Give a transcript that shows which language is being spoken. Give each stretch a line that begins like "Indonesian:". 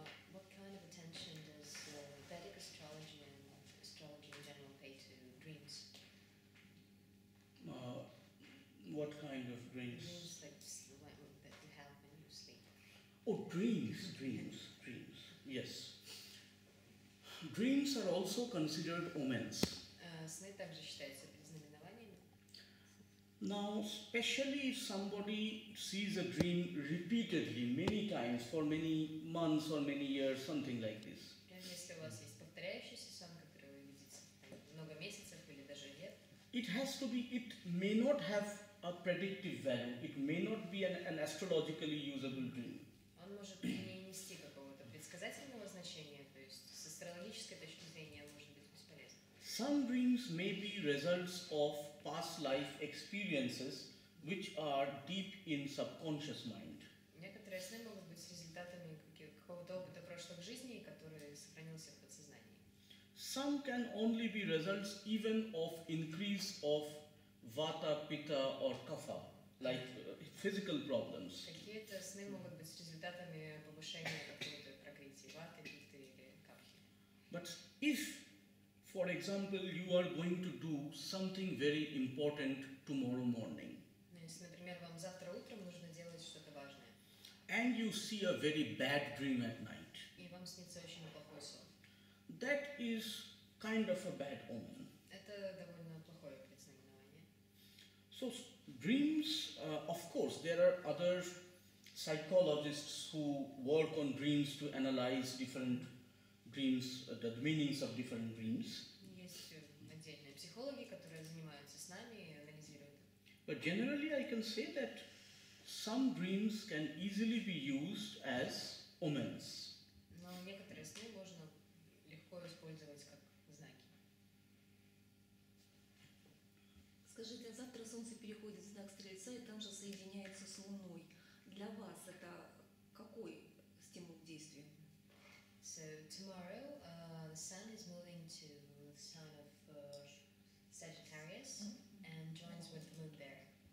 English: What kind of attention does Vedic astrology and astrology in general pay to dreams? What kind of dreams? Dreams like that you have when you sleep. Oh, dreams. Yes. Dreams are also considered omens.
Russian: Сны также считаются предзнаменованиями.
English: Now, especially if somebody sees a dream repeatedly, many times, for many months or many years, something like this.
Russian: Например, если у вас есть повторяющийся сон, который вы видите много месяцев или даже лет,
English: It may not have a predictive value. It may not be an astrologically usable dream.
Russian: он может не нести какого-то предсказательного значения, то есть с астрологической точки зрения он может быть бесполезен.
English: Some dreams may be results of past life experiences which are deep in subconscious mind.
Russian: Некоторые сны могут быть результатами какого-то опыта прошлых жизней, который сохранился в подсознании.
English: Some can only be results even of increase of vata, pitta or kapha, like physical problems.
Russian: Какие-то сны могут быть результатами повышения какой-то прокрытия ваты, питты или капхи.
English: But if, for example, you are going to do something very important tomorrow morning,
Russian: Ну, если, например, вам завтра утром нужно делать что-то важное,
English: and you see a very bad dream at night,
Russian: и вам снится очень плохой сон,
English: that is kind of a bad omen.
Russian: это довольно плохое предзнаменование.
English: So dreams, of course, there are other psychologists who work on dreams to analyze different dreams, the meanings of different dreams.
Russian: Есть отдельные психологи, которые занимаются с нами и анализируют их.
English: But generally I can say that some dreams can easily be used as omens.
Russian: Но некоторые сны можно легко использовать как знаки. Скажите, а завтра Солнце переходит в знак Стрельца и там же соединяется с Луной. Для вас это какой стимул к действию?
English: So tomorrow, the sun is moving to the sign of Sagittarius and joins with the moon there.